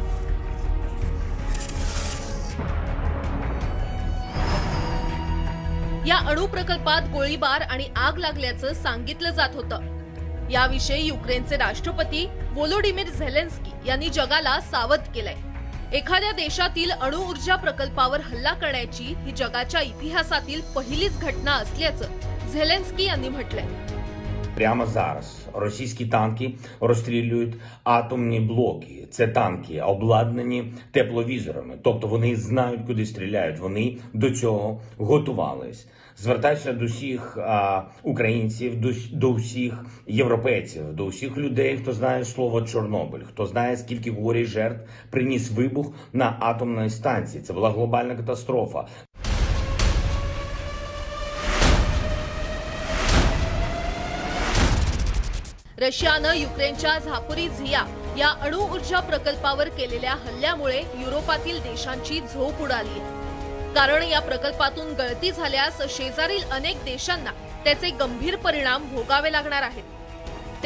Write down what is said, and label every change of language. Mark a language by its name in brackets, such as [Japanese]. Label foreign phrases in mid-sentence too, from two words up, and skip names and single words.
[Marathi] या अणु प्रकल्पात गोळीबार आणि आग लागल्याचं सांगितलं जात होतं। याविषयी युक्रेनचे राष्ट्रपती व्होलोडिमीर झेलेन्स्की यांनी जगाला सावध केलंय। एखाद्या देशातील अणुऊर्जा प्रकल्पावर हल्ला करण्याची ही जगाच्या इतिहासातील पहिलीच घटना असल्याचं झेलेन्स्की यांनी म्हटलंय। [Ukrainian] Прямо зараз російські танки розстрілюють атомні блоки. Це танки обладнані тепловізорами, тобто вони знають, куди стріляють. Вони до цього готувались. Звертаюся до всіх українців, до всіх європейців, до всіх людей, хто знає слово Чорнобиль, хто знає, скільки горя і жертв приніс вибух на атомній станції. Це була глобальна катастрофа. [Marathi] रशियानं युक्रेनच्या झापोरिझिया या अणुऊर्जा प्रकल्पावर केलेल्या हल्ल्यामुळे युरोपातील देशांची झोप उडाली आहे। कारण या प्रकल्पातून गळती झाल्यास शेजारील अनेक देशांना त्याचे गंभीर परिणाम भोगावे लागणार आहेत।